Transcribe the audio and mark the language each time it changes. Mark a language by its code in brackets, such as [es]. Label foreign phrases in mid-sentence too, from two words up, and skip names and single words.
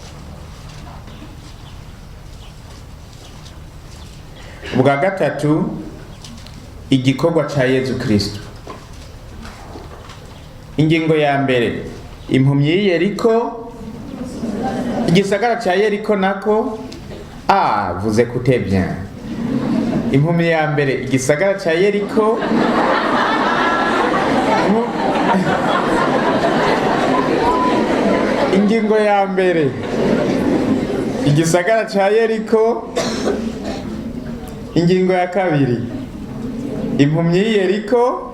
[rn] Ubwa gatatu, igikorwa ca Yezu Kristu. Ingingo ya mbere, impumyi y'Yeriko. Igisagara cha Yeriko nako [fr] vous écoutez bien. [rn] Impumyi ya mbere, igisagara cha Yeriko. Ingingo ya mbere, igisagara cha Yeriko. Ingingo ya kabiri, impumyi y'Yeriko.